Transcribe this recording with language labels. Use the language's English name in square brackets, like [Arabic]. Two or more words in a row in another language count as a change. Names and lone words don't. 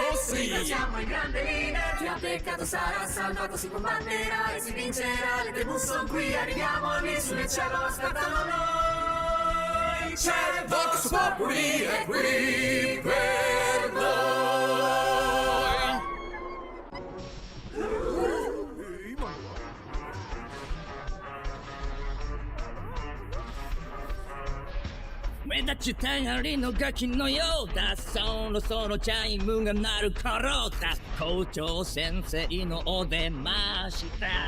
[Italian] Oh sì. Ringraziamo il grande leader. Chi ha peccato sarà salvato, si combatterà e si vincerà. Le tribù son qui, arriviamo lì sul cielo, aspettano noi. C'è Vox Populi è qui per noi. [Japanese] 目立ちたがりのガキのようだそろそろチャイムが鳴る頃だ校長先生のお出ました